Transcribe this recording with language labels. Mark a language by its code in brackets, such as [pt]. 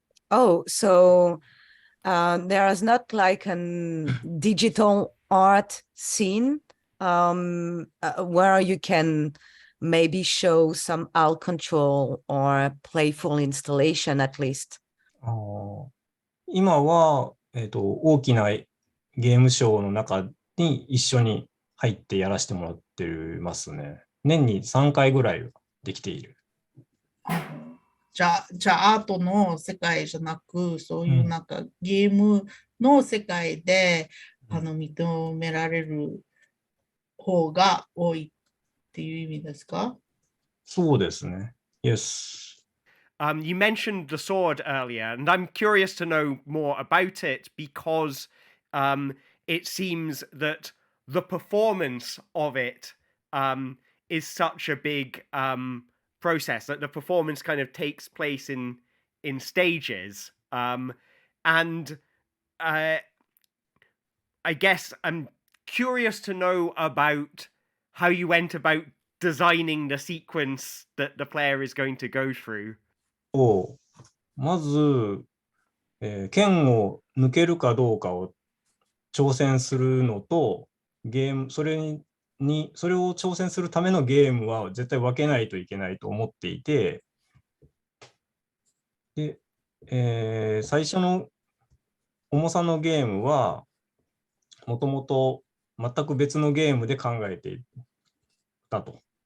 [en] oh, so there is not like a digital art scene where you can maybe show some alt control or playful installation at least. [ja] 今は、大きなゲームショーの中に一緒に入ってやらせてもらってますね。年に3回ぐらいできている。じゃあアートの世界じゃなく、そういうなんかゲームの世界で、認められる方が多いっていう意味ですか？そうですね。 [en] Yes. You mentioned the sword earlier, and I'm curious to know more about it because it seems that the performance of it is such a big process, that the performance kind of takes place in stages. And I guess I'm curious to know about how you went about designing the sequence that the player is going to go through. [ja] まず、剣を抜けるかどうかを挑戦するのと、それを挑戦するためのゲームは絶対分けないといけないと思っていて、で、最初の重さのゲームは、もともと全く別のゲームで考えていたと。